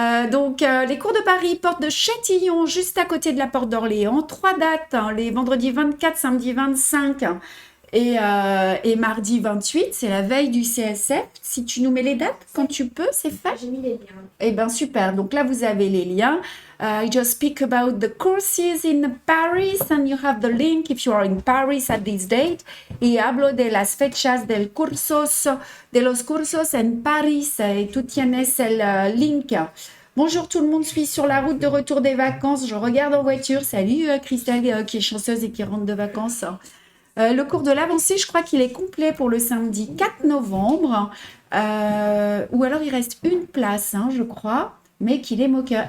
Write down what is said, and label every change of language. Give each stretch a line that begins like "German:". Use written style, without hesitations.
French: Donc, les cours de Paris, porte de Châtillon, juste à côté de la porte d'Orléans. 3 dates, les vendredis 24, samedi 25 et mardi 28. C'est la veille du CSF. Si tu nous mets les dates quand tu peux, c'est fait. J'ai mis les liens. Eh bien, super. Donc là, vous avez les liens.
English: I just speak about the courses in Paris and you have the link if you are in Paris at this date.
Spanish: Y hablo de las fechas de los cursos en Paris. Et tú tienes el link.
French: Bonjour, tout le monde suit sur la route de retour des vacances. Je regarde en voiture. Salut Christelle qui est chanceuse et qui rentre de vacances. Le cours de l'avancée, je crois qu'il est complet pour le samedi 4 novembre. Ou alors il reste une place, je crois, mais qu'il est moqueur.